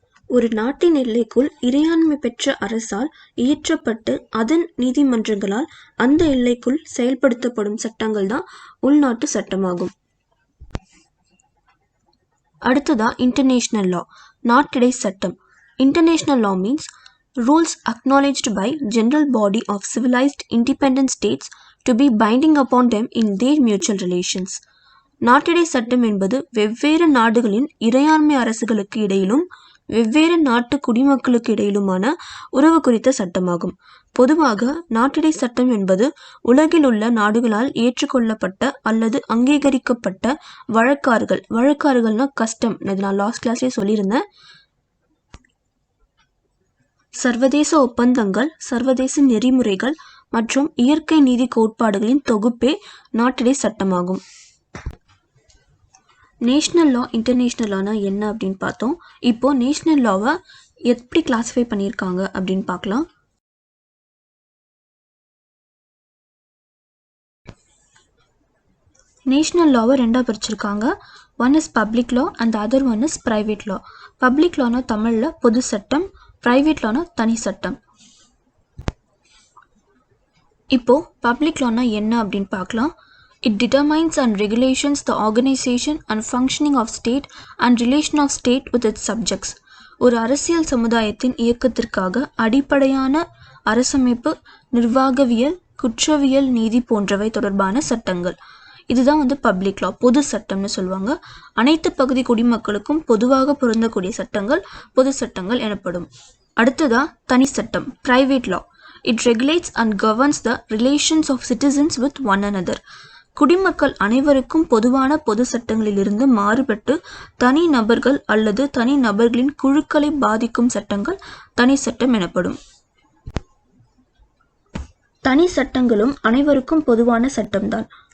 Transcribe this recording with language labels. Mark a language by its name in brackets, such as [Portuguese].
[Tamil] ஒரு நாட்டின் எல்லைக்குள் இறையாண்மை பெற்ற அரசால் இயற்றப்பட்டு அதன் நீதிமன்றங்களால் அந்த எல்லைக்குள் செயல்படுத்தப்படும் சட்டங்கள் தான் உள்நாட்டு சட்டமாகும். அடுத்ததா இன்டர்நேஷ்னல் லா, நாட்டிடை சட்டம். [English] International law means rules acknowledged by general body of civilized independent states to be binding upon them in their mutual relations. [Tamil] நாட்டிடை சட்டம் என்பது வெவ்வேறு நாடுகளின் இறையாண்மை அரசுகளுக்கு இடையிலும் வெவ்வேறு நாட்டு குடிமக்களுக்கு இடையிலுமான உறவு குறித்த சட்டமாகும். பொதுவாக நாட்டிடை சட்டம் என்பது உலகில் உள்ள நாடுகளால் ஏற்றுக்கொள்ளப்பட்ட அல்லது அங்கீகரிக்கப்பட்ட வழக்காறுகள்னா கஸ்டம், இது நான் லாஸ்ட் கிளாஸ்லேயே சொல்லியிருந்தேன். சர்வதேச ஒப்பந்தங்கள், சர்வதேச நெறிமுறைகள் மற்றும் இயற்கை நீதி கோட்பாடுகளின் தொகுப்பே நாட்டிடை சட்டமாகும். நேஷ்னல் லா இன்டர்நேஷ்னல் லானா என்ன அப்படின்னு பார்த்தோம். இப்போ நேஷ்னல் லாவை எப்படி கிளாஸிஃபை பண்ணியிருக்காங்க அப்படின்னு பார்க்கலாம். நேஷ்னல் லாவை ரெண்டாக பிரிச்சிருக்காங்க. [English] One is public law and other one is private law. [Tamil] Public Lana தமிழில் பொது சட்டம், பிரைவேட் லானா தனி சட்டம். இப்போ பப்ளிக் லானா என்ன அப்படின்னு பார்க்கலாம். [English] It determines and regulations the organization and functioning of state and relation of state with its subjects. [Tamil] ஒரு அரசியல் சமுதாயத்தின் இயக்கத்திற்காக அடிப்படையான அரசமைப்பு, நிர்வாகவியல், குற்றவியல், நீதி போன்றவை தொடர்பான சட்டங்கள். இதுதான் பப்ளிக் லா, பொது சட்டம்னு சொல்லுவாங்க. அனைத்து பகுதி குடிமக்களுக்கும் பொதுவாக பொருந்தக்கூடிய சட்டங்கள் பொது சட்டங்கள் எனப்படும். அடுத்ததா தனி சட்டம், private law. [English] It regulates and governs the relations of citizens with one another. [Tamil] குடிமக்கள் அனைவருக்கும் பொதுவான பொது சட்டங்களிலிருந்து மாறுபட்டு தனி நபர்கள் அல்லது தனி நபர்களின் குழுக்களை பாதிக்கும் சட்டங்கள் தனி சட்டம் எனப்படும். தனி சட்டங்களும் அனைவருக்கும் பொதுவான சட்டம்தான்.